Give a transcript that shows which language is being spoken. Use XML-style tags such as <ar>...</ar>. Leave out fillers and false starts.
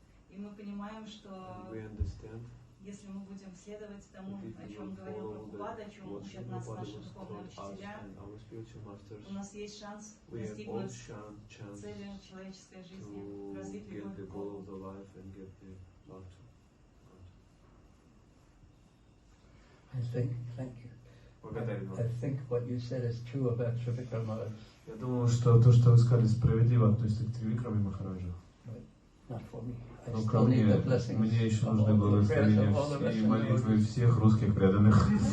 <ru>И мы понимаем, что если мы будем следовать тому, о чем говорил Прабхупада, о чем учат нас наши духовные учителя, у нас есть шанс достигнуть цели человеческой жизни, развить любовь к Богу.</ru> <en>Thank you. I think what you said is true about Trivikrama.</en> <ru>Я думаю, что то, что вы сказали, справедливо относится к Тривикраме Махараджу. Но ко мне еще нужны благословения и молитвы всех русских преданных.</ru>